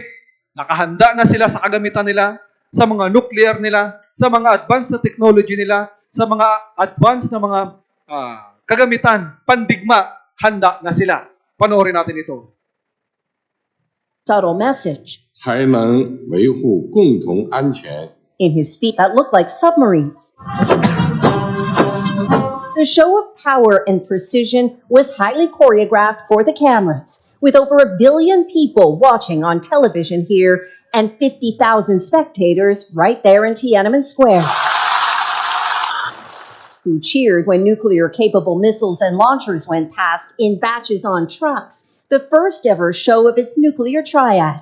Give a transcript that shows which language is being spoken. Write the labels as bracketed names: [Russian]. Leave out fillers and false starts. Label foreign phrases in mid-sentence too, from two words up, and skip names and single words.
[Filipino] Nakahanda na sila sa kagamitan nila, sa mga nuclear nila, sa mga advanced na technology nila, sa mga advanced na mga kagamitan, pandigma, handa na sila. Panoorin natin ito. [English] Subtle message [Chinese] 才能维护共同安全。 [English] in his speech that looked like submarines. The show of power and precision was highly choreographed for the cameras, with over 1 billion people watching on television here and 50,000 spectators right there in Tiananmen Square, who cheered when nuclear-capable missiles and launchers went past in batches on trucks, the first ever show of its nuclear triad.